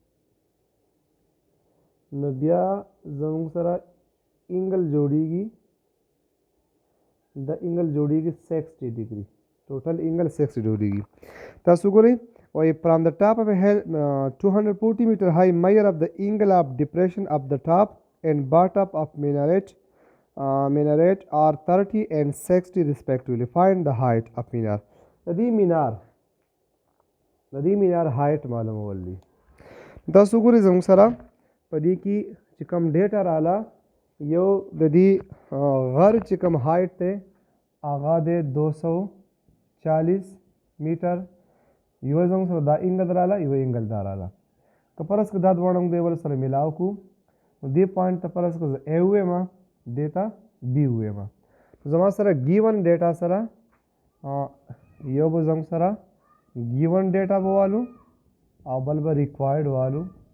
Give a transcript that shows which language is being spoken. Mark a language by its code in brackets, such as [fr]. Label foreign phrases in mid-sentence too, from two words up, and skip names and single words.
[ps] نو بیا زموږ سره انګل جوړیږي دا انګل جوړیږي 60 ډیګري ټوټل انګل 60 جوړیږي تاسو ګورئ وایي [en] from the top of a hill 240 meter high measure of the angle of depression of the top and bottom of minaret are 30 and 60 respectively find the height of minar [ps] د دې مینار هایټ معلومول دي تاسو ګورئ زموږ سره په دې کې چې کوم ډیټا رااله یو د دې غر چې کوم هایټ دی هغه دی 240 میټر یو زموږ سره دا انګل رااله یو انګل دا رااله که فرض که دا دواړه موږ د یو بل سره میلاو کړو نو دې پوینټ ته فرض که زه اے ووایم دې ته بي ووایم زما سره [en] given data [ps] سره یو به زموږ سره [en] given data [ps] به والو او بل به [en] required value